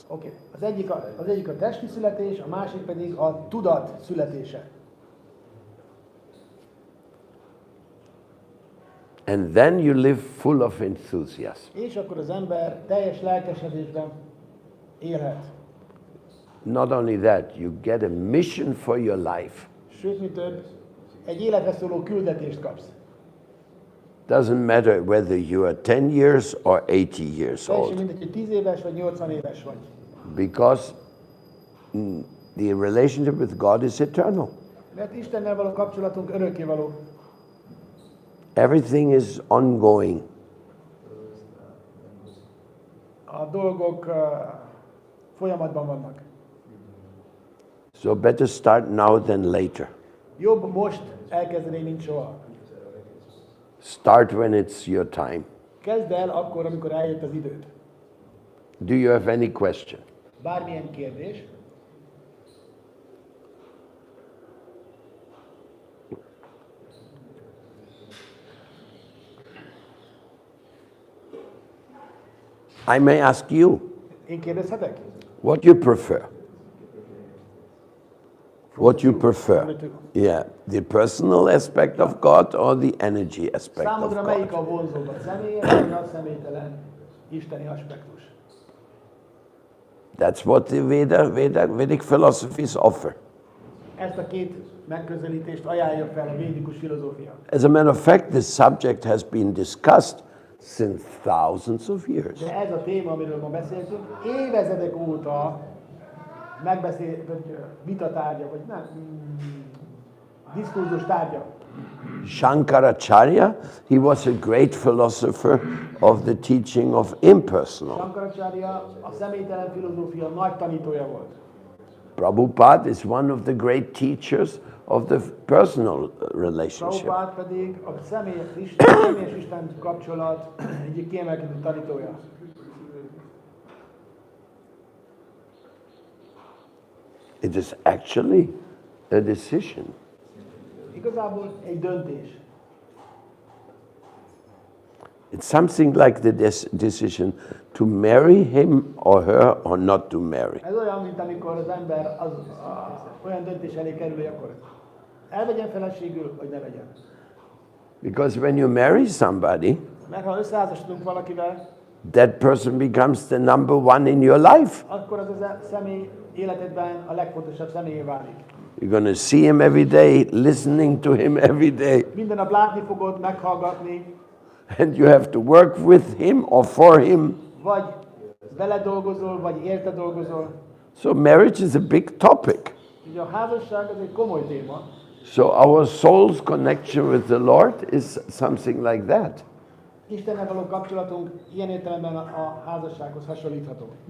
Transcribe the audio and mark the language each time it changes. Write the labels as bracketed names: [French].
[English] Okay. [Hungarian] Az egyik a testi születés, a másik pedig a tudat születése. [English] And then you live full of enthusiasm. [Hungarian] És akkor az ember teljes lelkesedésben élhet. [English] Not only that, you get a mission for your life. [Hungarian] Sőt, mi több, egy életre szóló küldetést kapsz. [English] Doesn't matter whether you are 10 years or 80 years [Hungarian] Teljesen [English] old. [Hungarian] mindegy, hogy 10 éves vagy 80 éves vagy. [English] Because the relationship with God is eternal. [Hungarian] Mert Istennel való kapcsolatunk örökkévaló. [English] Everything is ongoing. [Hungarian] A dolgok folyamatban vannak. [English] So better start now than later. [Hungarian] Jobb most elkezdeni, mint soha. [English] Start when it's your time. [Hungarian] Kezd el akkor, amikor eljött az időd. [English] Do you have any question? [Hungarian] Bármilyen kérdés. [English] I may ask you, [Hungarian] Én kérdezhetek? [English] what you prefer? What you prefer? Yeah, the personal aspect of God or the energy aspect of [Hungarian] Számodra melyik [English] God? [Hungarian] a vonzóbb, a személyes vagy a személytelen isteni aspektus? [English] That's what the Vedic philosophies offer. [Hungarian] Ezt a két megközelítést ajánlja fel a védikus filozófia. [English] As a matter of fact, this subject has been discussed since thousands of years. [Hungarian] De ez a téma, amiről ma beszéltünk, évezredek óta vagy vitatárgya, vagy nem, diskurzus tárgya. [English] Shankaracharya, he was a great philosopher of the teaching of impersonal. [Hungarian] Shankaracharya a személytelen filozófia nagy tanítója volt. [English] Prabhupada is one of the great teachers of the personal relationship. [Hungarian] Prabhupád pedig a személyes Isten kapcsolat egyik kiemelkedő tanítója. [English] It is actually a decision. [Hungarian] Igazából egy döntés. [English] It's something like the decision to marry him or her or not to marry. [Hungarian] Ez olyan, mint amikor az ember olyan döntés elé kerül, hogy akkor elvegyen feleségül, vagy ne vegyen. [English] Because when you marry somebody, [Hungarian] Mert ha összeházasodunk valakivel, [English] that person becomes the number one in your life. [Hungarian] akkor az a személy életedben a legfontosabb személyé válik. [English] You're going to see him every day, listening to him every day. [Hungarian] Minden nap látni fogod, meghallgatni, [English] And you have to work with him or for him. [Hungarian] vagy vele dolgozol, vagy érte dolgozol. [English] So marriage is a big topic. [Hungarian] Ugye a házasság az egy komoly téma. [English] So our soul's connection with the Lord is something like that. [Hungarian] Istennel való kapcsolatunk ilyen értelemben a házassághoz hasonlítható.